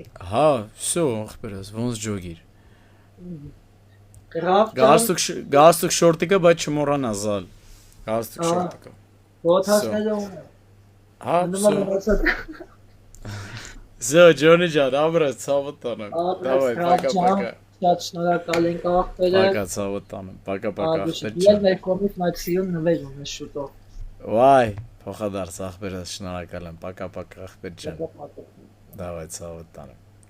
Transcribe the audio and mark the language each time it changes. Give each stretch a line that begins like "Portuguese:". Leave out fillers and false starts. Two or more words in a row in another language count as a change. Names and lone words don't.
Armenian: Հա, всё, ախպերս, ոնց ջոգիր։ Ռաֆ ջան, Գաստուկ շորտիկը, բայց չմոռանա զալ։ Գաստուկ շորտիկը։ ոթասները ունեմ։ Հա, Նման
Russian: всё։
Armenian: մոռացա։ Всё, Ջոնի ջան, ապրես, ցավը տանեմ։
Russian: Давай, пока-пока։
Armenian: Շատ շնորհակալ ենք ախպերը։
Russian: Пока,
Armenian: ցավը տանեմ։
Russian: Пока-пока,
Armenian: ախպեր Ես ջան։ մեր կողմից մաքսիմում նվեր ունես շուտով։ Վայ, փոխադարձ ախպերս շնորհակալ եմ։
Russian: Пока-пока,
Armenian: ախպեր ջան։ Давай, ցավը տանեմ։